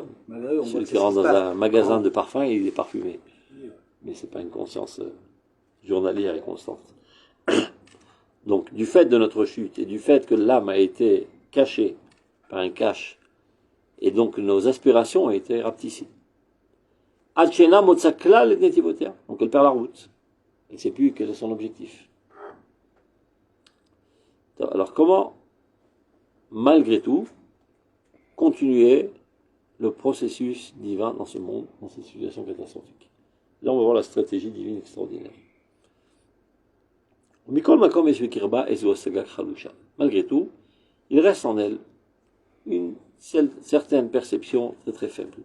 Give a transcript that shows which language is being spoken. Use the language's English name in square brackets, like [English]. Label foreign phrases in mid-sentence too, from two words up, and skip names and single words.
[French] Malgré eux, on voit Celui que qui c'est ce rentre qui dans se passe. un magasin de parfums, il est parfumé. Mais ce n'est pas une conscience journalière et constante. Donc, du fait de notre chute et du fait que l'âme a été cachée par un cache, et donc nos aspirations ont été rapetissées. Adshena motsakla le netivotea. Donc elle perd la route. Elle ne sait plus quel est son objectif. Alors comment, malgré tout, continuer le processus divin dans ce monde, dans cette situation catastrophique? Là, on va voir la stratégie divine extraordinaire. Malgré tout, il reste en elle une certaine perception très très faible.